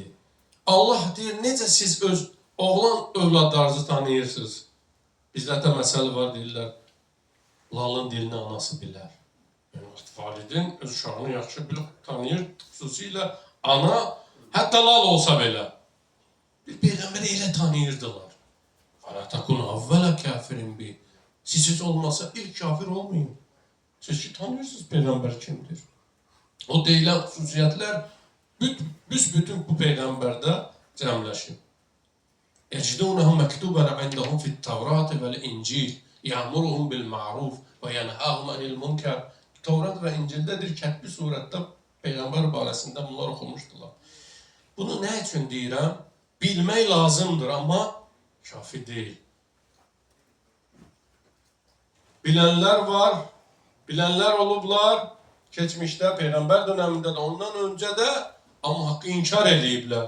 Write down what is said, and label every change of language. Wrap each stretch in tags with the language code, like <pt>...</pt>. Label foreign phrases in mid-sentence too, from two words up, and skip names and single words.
<az>Allah deyir, necə siz öz oğlan övladlarınızı tanıyırsınız? Bizdə də məsələ var, deyirlər, lalın dilini anası bilər. Yəni, validin öz uşağını yaxşı bilib tanıyır, xüsusilə ana, hətta lal olsa belə. Bir Peyğəmbəri elə tanıyırdılar.</az> <ar>فَلَا تَكُنْ اَوَّلَ كَافِرٍ بِهِ.</ar> <az>Siz olmasa ilk kafir olmayın. Siz ki tanıyorsunuz Peyğəmbər kimdir. O deyilən xüsusiyyətlər büsbütün bu Peyğəmbərdə cəmləşir.</az> <ar>يَجِدُونَهُمْ مَكْتُوبًا عِنْدَهُمْ فِي التَّوْرَاتِ وَالْإِنْجِيلِ يَأْمُرُهُمْ بِالْمَعْرُوفِ وَيَنْهَاهُمْ عَنِ الْمُنْكَرِ.</ar> <az>Tevrat və İncildədir, kətbi surətdə Peyğəmbər barəsində bunlar oxumuşdular. Bunu nə üçün deyirəm? Bilmək lazımdır, amma kafi deyil. Bilənlər var, bilənlər olublar, keçmişdə, Peyğəmbər dönəmində də, ondan öncə də, amma haqqı inkar ediblər.</az>